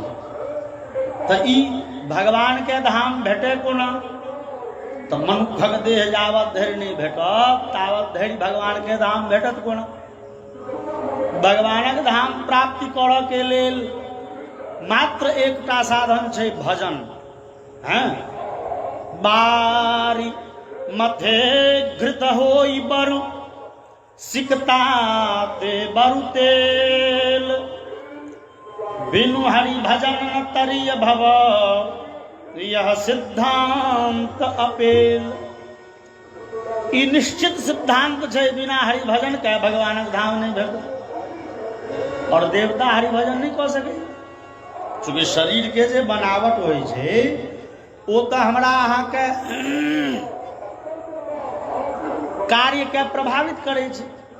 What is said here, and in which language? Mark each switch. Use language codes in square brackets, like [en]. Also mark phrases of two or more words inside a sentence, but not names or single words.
[mai] तऽ ई भगवानके धाम भेटै कोना? तऽ मनुखक देह जावत धरि नहि भेटत तावत धरि भगवानके धाम भेटत कोना? भगवानक धाम प्राप्ति करऽके लेल मात्र एकटा साधन छै, भजन। [awa] हैं बारी मथे घृत होई बरु सिकता ते बरु तेल, बिनु हरि भजन न तरिय भव यह सिद्धांत अपेल। [mai] ई निश्चित सिद्धांत छै, बिना हरि भजन के भगवानक धाम नहीं भेटत। और देवता हरि भजन नहीं कऽ सकै, चूँकि शरीर के जे बनावट होइ छै ओ तऽ हमरा अहाँके कार्य के प्रभावित करै छै।